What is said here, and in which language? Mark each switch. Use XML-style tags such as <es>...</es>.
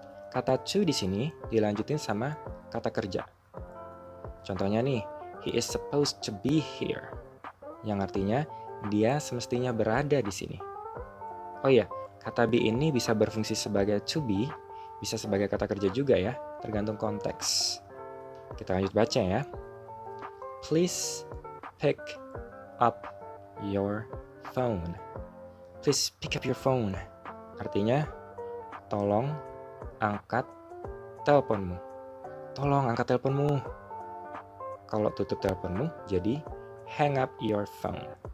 <id>Kata to di sini dilanjutin sama kata kerja. Contohnya nih,</id> <en>he is supposed to be here,</en> <id>yang artinya dia semestinya berada di sini. Oh iya, kata be ini bisa berfungsi sebagai to be, bisa sebagai kata kerja juga ya, tergantung konteks. Kita lanjut baca ya.</id> <en>Please pick up your phone. Please pick up your phone.</en> <id>Artinya, tolong angkat teleponmu. Tolong angkat teleponmu. Kalau tutup teleponmu, jadi</id> <en>hang up your phone.</en>